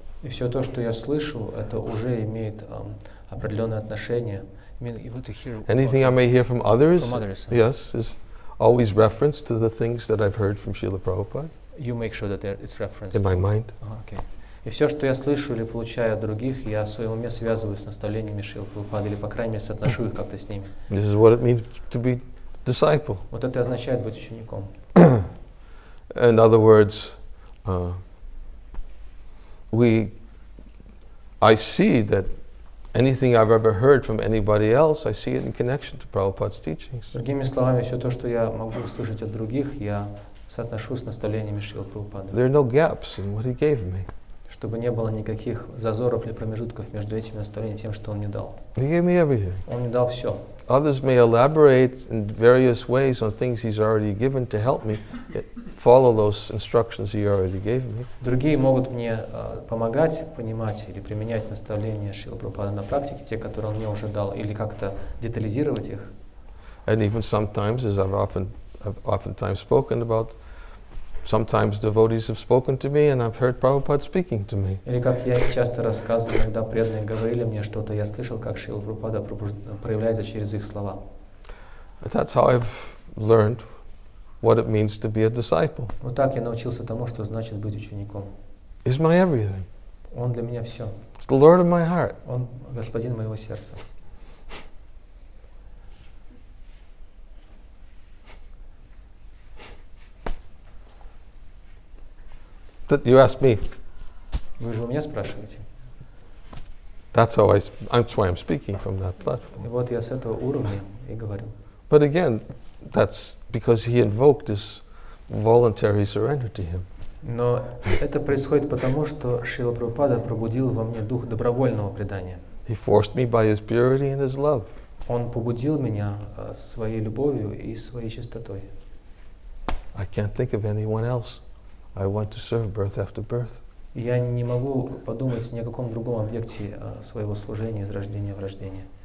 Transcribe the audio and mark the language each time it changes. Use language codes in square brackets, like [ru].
[ru] И все то, что я слышу, это уже имеет определенное отношение. [en] Anything I may hear from others, yes, is always referenced to the things that I've heard from Srila Prabhupada. You make sure that it's referenced. In my mind. Okay. [ru] И все, что я слышу или получаю от других, я в своем уме связываю с наставлениями Шрилы Прабхупады, или, по крайней мере, соотношу их как-то с ними. [en] This is what it means to be disciple. [ru] Вот это означает быть учеником. [en] In other words, I see that anything I've ever heard from anybody else, I see it in connection to Prabhupada's teachings. [ru] Другими словами, все то, что я могу услышать от других, я соотношу с наставлениями Шрилы Прабхупады. [en] There are no gaps in what he gave me. [ru] Чтобы не было никаких зазоров или промежутков между этими наставлениями и тем, что он мне дал. [en] He gave me everything. [ru] Он мне дал все. [en] Others may elaborate in various ways on things he's already given to help me follow those instructions he already gave me. [ru] Другие могут мне помогать понимать или применять наставления Шрилы Прабхупады на практике, те, которые он мне уже дал, или как-то детализировать их. [en] And even sometimes, as I've oftentimes spoken about, sometimes devotees have spoken to me and I've heard Prabhupada speaking to me. [ru] Или как я часто рассказывал, иногда преданные говорили мне что-то, я слышал, как Шрила Прабхупада проявляется через их слова. [en] That's how I've learned what it means to be a disciple. [ru] Вот так я научился тому, что значит быть учеником. [en] He's my everything. [ru] Он для меня все. [en] It's the Lord of my heart. [ru] Он господин моего сердца. [en] You asked me. [ru] Вы же у меня спрашиваете. [en] That's why I'm speaking from that platform. [ru] И вот я с этого уровня и говорю. [en] But again, that's because he invoked this voluntary surrender to him. [ru] Но это происходит потому, что Шрила Прабхупада пробудил во мне дух добровольного предания. [en] He forced me by his purity and his love. [ru] Он побудил меня своей любовью и своей чистотой. [en] I can't think of anyone else I want to serve birth after birth. [ru] Я не могу подумать ни о каком другом объекте своего служения из рождения в рождение.